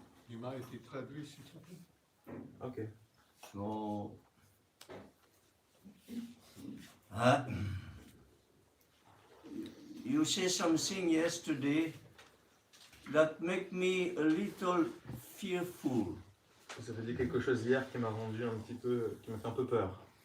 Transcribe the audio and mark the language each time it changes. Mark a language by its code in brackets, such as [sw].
[fr] Il m'a été traduit, s'il te plaît. [en] Okay. So, you say something yesterday that make me a little fearful. [fr] Vous avez dit quelque chose hier qui m'a rendu un petit peu, qui m'a fait un peu peur.